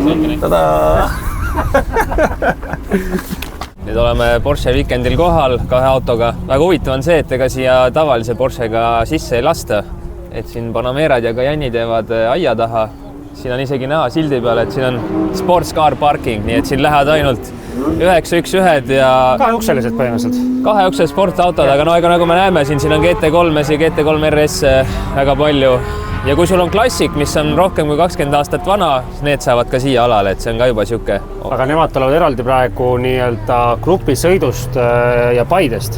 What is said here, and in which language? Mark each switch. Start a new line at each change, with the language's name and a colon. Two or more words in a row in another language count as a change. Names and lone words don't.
Estonian: Tada! Nüüd oleme Porsche Weekendil kohal 2 autoga. Väga huvitav on see, et ega siia tavalise Porschega sisse ei lasta. Et siin Panamerad ja Cayenne teevad aia taha. Siin on isegi näha sildi peal, et siin on
English: sports car parking,
Estonian: nii et siin lähevad ainult 911 ja 2 ukselised põhimõtteliselt. 2 ukselised sportautod, aga no ega nagu me näeme, siin on GT3 ja GT3 RS väga palju. Ja kui sul on klassik, mis on rohkem kui 20 aastat vana, siis need saavad ka siia alale, et see on ka juba siuke. Aga nemad tulevad eraldi praegu nii-öelda grupisõidust ja Paidest.